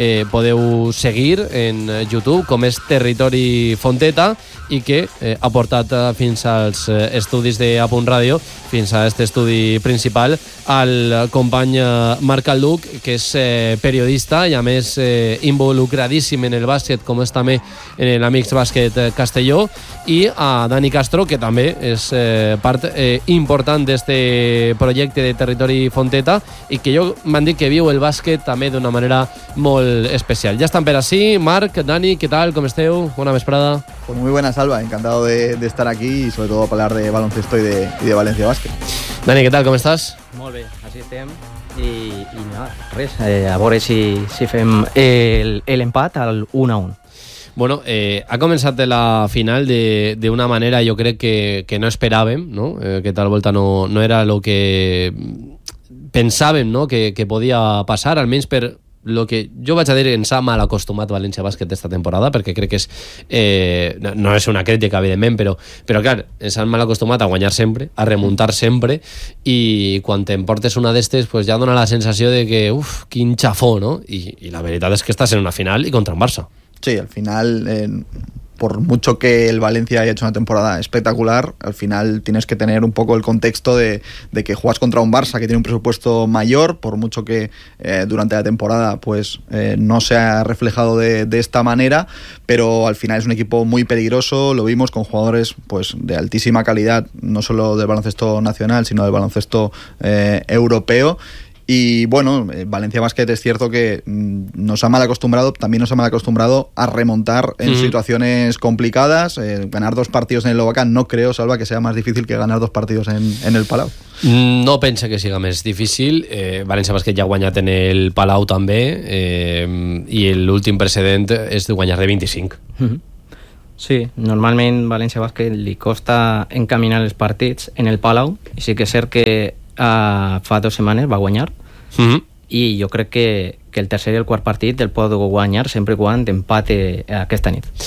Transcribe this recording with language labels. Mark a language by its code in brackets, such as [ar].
[ca] podeu seguir en YouTube, com és Territori Fonteta, i que ha portat fins als estudis de Apunt Ràdio, fins a aquest estudi principal, al company Marc Alduc, que és periodista i a més involucradíssim en el bàsquet, com és també en l'Amics Bàsquet Castelló, i a Dani Castro, que també és part important d'aquest projecte de Territori Fonteta, i que jo m'han dit que viu el bàsquet també d'una manera molt especial. Ja estan per ací, Marc, Dani, [es] ¿qué tal? ¿Cómo [ca] esteu? Buena vesprada. [es] Pues muy buenas, Alba. Encantado de estar aquí y sobre todo para hablar de baloncesto y de Valencia Basket. Dani, ¿qué tal? ¿Cómo estás? [ca] Molt bé, [es] así estamos. Y nada, res, a ver si [ca] fem el empat al [es] 1-1. [ca] Bueno, ha començat la final de una manera, jo crec, que no esperàvem, no? Que tal volta no era lo que pensàvem, no? Que podia passar, almenys per lo que jo vaig a dir, ens ha mal acostumat València Bàsquet esta temporada, perquè crec que és no és una crítica, evidentment, però clar, ens han mal acostumat a guanyar sempre, a remuntar sempre, i quan t'emportes una d'estes pues ja dona la sensació de que uf, quin xafó, no? I la veritat és que estàs en una final i contra un Barça. [es] Sí, al final, por mucho que el Valencia haya hecho una temporada espectacular, al final tienes que tener un poco el contexto de que juegas contra un Barça que tiene un presupuesto mayor, por mucho que durante la temporada pues no se ha reflejado de esta manera, pero al final es un equipo muy peligroso, lo vimos con jugadores pues de altísima calidad, no solo del baloncesto nacional, sino del baloncesto europeo. Y bueno, Valencia Basket es cierto que nos ha mal acostumbrado, también nos ha mal acostumbrado a remontar en situaciones complicadas. Ganar dos partidos en el Lovacán no creo, Salva, que sea más difícil que ganar dos partidos en el Palau. [ca] No pensa que siga més difícil. València Bàsquet ja ha guanyat en el Palau també, i l'últim precedent és de guanyar de 25. Sí, normalment València Bàsquet li costa encaminar els partits en el Palau, i sí que és cert que fa dues setmanes va guanyar, i jo crec que el tercer i el quart partit el pot guanyar sempre quan empate aquesta nit.